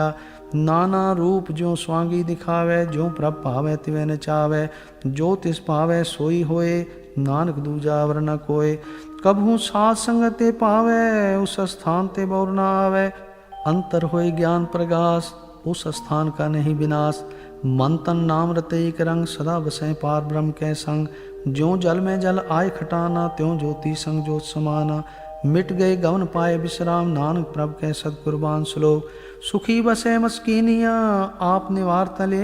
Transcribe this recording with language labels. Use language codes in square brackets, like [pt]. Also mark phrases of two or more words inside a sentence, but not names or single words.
[hi] नाना रूप ज्यों स्वांगी दिखावे, ज्यों प्रभ पावे तिवे नचावे। जो तिस पावे सोई होए, नानक दूजा वर न कोय। कभू साध संगत ते पावे, उस स्थान ते बौर न आवे। अंतर होए ज्ञान प्रगास, उस स्थान का नहीं विनाश। मन तन नाम रते एक रंग, सदा बसें पार ब्रह्म के संग। ज्यों जल में जल आय खटाना, त्यों ज्योति संग ज्योत समाना। मिट गए गवन पाए विश्राम, नानक प्रभ के सदकुर्बान। श्लोक। सुखी बसे मस्कीनिया, आप निवार तले।